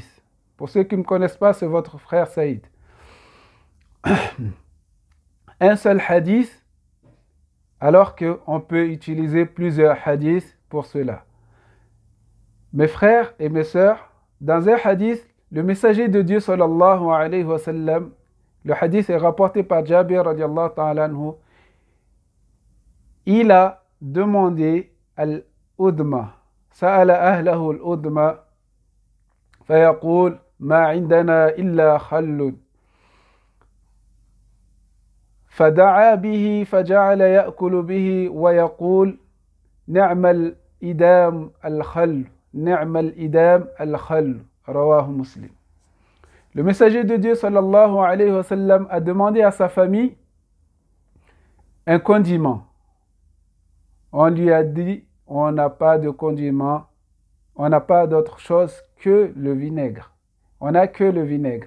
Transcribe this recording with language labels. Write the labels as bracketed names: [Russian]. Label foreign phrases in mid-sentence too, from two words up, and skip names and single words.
[French] Pour ceux qui ne me connaissent pas, c'est votre frère Saïd. Un seul hadith, alors qu'on peut utiliser plusieurs hadiths pour cela. Mes frères et mes sœurs, dans un hadith, le messager de Dieu [Arabic] صلى الله عليه وسلم, [French] le hadith est rapporté par Jabir [Arabic] رضي الله تعالى عنه, [French] il a demandé [Arabic] الأدم، سأل أهله الأدم، فيقول ما عندنا إلا خل. فدعا به فجعل يأكل به ويقول نعم الإدام الخل نعم الإدام الخل رواه مسلم. [French] Le messager de Dieu [Arabic] صلى الله عليه وسلم [French] a demandé à sa famille un condiment. On lui a dit on n'a pas de condiment, on n'a pas d'autre chose que le vinaigre. On n'a que le vinaigre.